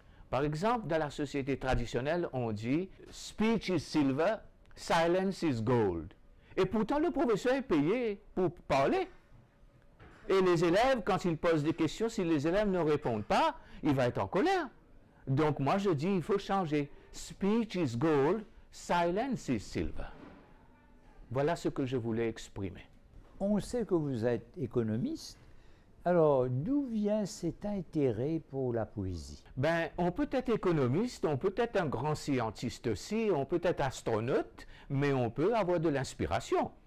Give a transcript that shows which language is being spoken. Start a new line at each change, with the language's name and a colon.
French: Par exemple, dans la société traditionnelle, on dit «
English: Speech is silver, silence is gold ».
French: Et pourtant, le professeur est payé pour parler. Et les élèves, quand ils posent des questions, si les élèves ne répondent pas, il va être en colère. Donc moi, je dis, il faut changer.
English: Speech is gold, silence is silver.
French: Voilà ce que je voulais exprimer. On sait que vous êtes économiste. Alors, d'où vient cet intérêt pour la poésie? Ben, on peut être économiste, on peut être un grand scientiste aussi, on peut être astronaute, mais on peut avoir de l'inspiration.